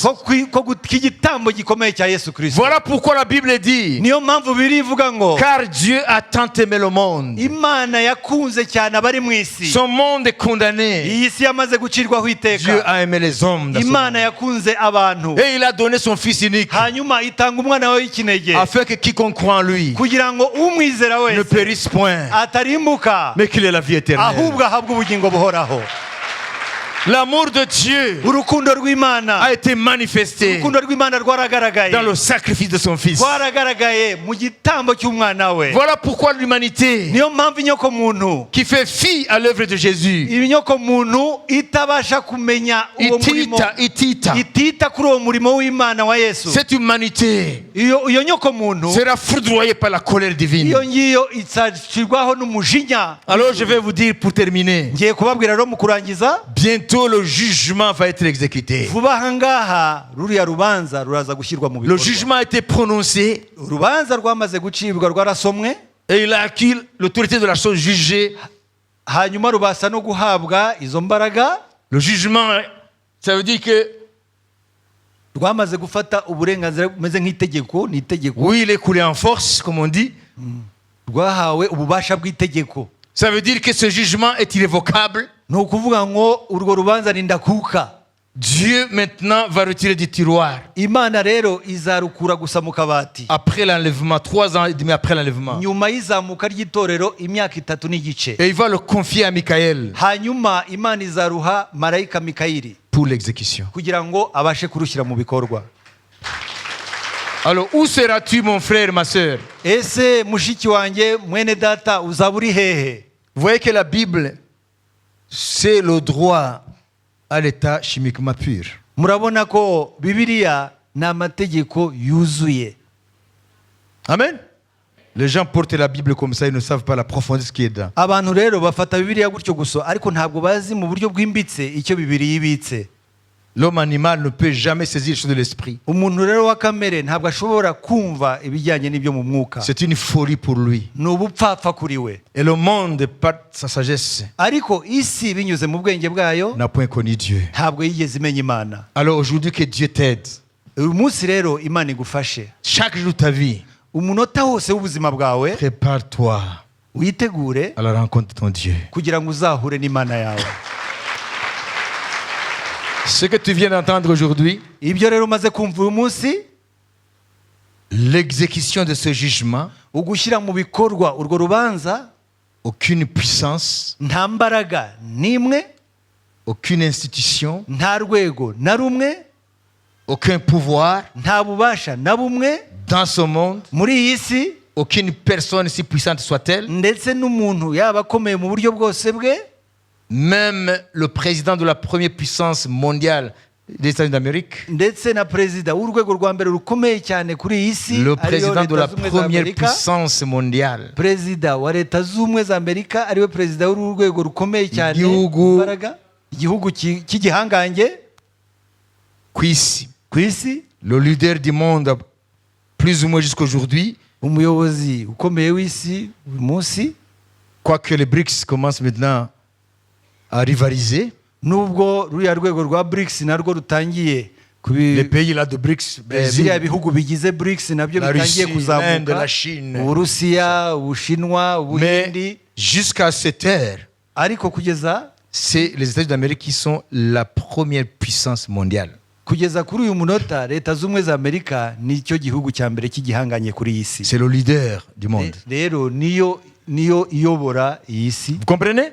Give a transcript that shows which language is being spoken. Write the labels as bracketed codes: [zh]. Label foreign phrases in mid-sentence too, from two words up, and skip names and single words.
[rw] k'igitambo gikomeye cya Yesu Kristo. [fr] Voilà pourquoi la Bible dit, [rw] Niyo mpamvu Bibiliya ivuga ngo [fr] car Dieu a tant aimé le monde. [rw] Imana yakunze cyane abari mu isi. [fr] Son monde est condamné. [rw] Iyi si yamaze gucirwaho [fr] Dieu [rw] iteka. [fr] a aimé les hommes dans ce [rw] Imana [fr] monde. [rw] yakunze abantu, [fr] Et il a donné son Fils unique [rw] hanyuma itanga umwana we w'ikinege [fr] afin que quiconque croit en lui [rw] kugira ngo umwizera [fr] ne [rw] wese [fr] périsse point, [rw] atarimbuka [fr] mais qu'il ait la vie éternelle. [rw] ahubwo ahabwe ubugingo buhoraho. [fr] L'amour de Dieu [rw] Urukundo rw'Imana, [fr] a été manifesté [rw] urukundo rw'Imana rwaragaragaye, [fr] dans le sacrifice de son Fils. [rw] rwaragaragaye mu gitambo cy'umwana we. [fr] Voilà pourquoi l'humanité [rw] Niyo mpamvu inyoko muntu, [fr] qui fait fi à l'œuvre de Jésus, [rw] inyoko muntu itabasha kumenya uwo murimo, itita kuri uwo murimo w'Imana wa Yesu. [fr] cette humanité [rw] Iyo nyoko muntu, [fr] sera foudroyée par la colère divine. [rw] iyo ngiyo izacirwaho n'umujinya. [fr] Alors je vais vous dire pour terminer, [rw] Ngiye kubabwira rero mu kurangiza, [fr] bientôt le jugement va être exécuté. [rw] vuba aha ngaha ruriya rubanza ruraza gushyirwa mu [fr] Le [rw] bikorwa. [fr] jugement a été prononcé [rw] Urubanza rwamaze gucibwa rwarasomwe, [fr] et il a acquis l'autorité de la chose jugée. [rw] hanyuma rubasha no guhabwa izo mbaraga. [fr] Le jugement, ça veut dire que [rw] Rwamaze gufata uburenganzira bumeze nk'itegeko, ni itegeko. [fr] oui, il est coulé en force, comme on dit. [rw] Rwahawe ububasha bw'itegeko. [fr] Ça veut dire que ce jugement est irrévocable. [rw] Ni ukuvuga ngo urwo rubanza ni ndakuka. [fr] Dieu maintenant va retirer du tiroir. [rw] Imana rero izarukura gusa mu kabati. [fr] Après l'enlèvement, 3 ans et demi après l'enlèvement. [rw] Nyuma y'izamuka ry'itorero imyaka 3 n'igice. [fr] Et il va le confier à Michael [rw] Hanyuma Imana izaruha marayika Mikayeli [fr] pour l'exécution. [rw] kugira ngo abashe kurushyira mu bikorwa. [fr] Alors, où seras-tu, mon frère, ma sœur? [rw] Ese mushiki wanjye mwene data uzaba uri hehe? [fr] Vous voyez que la Bible, c'est le droit à l'état chimiquement pur. [rw] Murabona ko Bibiliya ni amategeko yuzuye. Amen. [fr] Les gens portent la Bible comme ça, ils ne savent pas la profondeur de ce qui est dedans. [rw] Abantu rero bafata Bibiliya gutyo gusa ariko ntabwo bazi mu buryo bwimbitse icyo Bibiliya ibitse. [fr] L'homme animal ne peut jamais saisir les choses de l'esprit. [rw] umuntu rero wa kamere ntabwo ashobora kumva ibijyanye n'ibyo mu mwuka. [fr] C'est une folie pour lui. [rw] Ni ubupfapfa kuri we. [fr] Et le monde, par sa sagesse, [rw] Ariko isi binyuze mu bwenge bwayo [fr] n'a point connu Dieu. [rw] ntabwo yigeze imenya Imana. [fr] Alors aujourd'hui, que Dieu t'aide. [rw] Uyu munsi rero Imana igufashe. [fr] Chaque jour de ta vie, [rw] Umunota wose w'ubuzima bwawe [fr] prépare-toi [rw] witegure [fr] à la rencontre de ton Dieu. [rw] kugira ngo uzahure n'Imana yawe. [fr] Ce que tu viens d'entendre aujourd'hui, [rw] Ibyo rero umaze kumva uyu munsi, [fr] l'exécution de ce jugement, [rw] ugushyira mu bikorwa urwo rubanza, [fr] aucune puissance, [rw] nta mbaraga n'imwe, [fr] aucune institution, [rw] nta rwego na rumwe, [fr] aucun pouvoir [rw] nta bubasha na bumwe [fr] dans ce monde, [rw] muri iyi si, [fr] aucune personne si puissante soit-elle, [rw] ndetse n'umuntu yaba akomeye mu buryo bwose bwe, [fr] même le président de la première puissance mondiale des États-Unis d'Amérique, [rw] ndetse na perezida w'urwego rwa mbere rukomeye cyane kuri iyi si, [fr] le [rw] ariyo [fr] président de [rw] Leta [fr] la [rw] Zunze Ubumwe za [fr] première [rw] Amerika, [fr] puissance mondiale, [rw] perezida wa Leta Zunze Ubumwe za Amerika ariwe perezida w'urwego rukomeye cyane Igihugu- imbaraga, igihugu cy'igihangange ku isi, ku isi, [fr] le leader du monde, plus ou moins jusqu'aujourd'hui, [rw] umuyobozi ukomeye w'isi uyu munsi, [fr] quoique les BRICS commencent maintenant à rivaliser, [rw] nubwo ruriya rwego rwa BRICS narwo rutangiye [fr] les pays là de BRICS, [rw] biriya Brésil, bihugu bigize BRICS nabyo [fr] la [rw] bitangiye [fr] Russie, l'Inde, [rw] kuzamuka, [fr] la Chine. [rw] Uburusiya, Ubushinwa, Ubuhindi, [fr] Mais jusqu'à cette heure, [rw] ariko kugeza [fr] c'est les États-Unis d'Amérique qui sont la première puissance mondiale. [rw] kugeza kuri uyu munota Leta Zunze Ubumwe za Amerika nicyo gihugu cya mbere cy'igihanganye kuri iyi si. [fr] C'est le leader du monde. [rw] Rero niyo iyobora iyi si, [fr] Vous comprenez?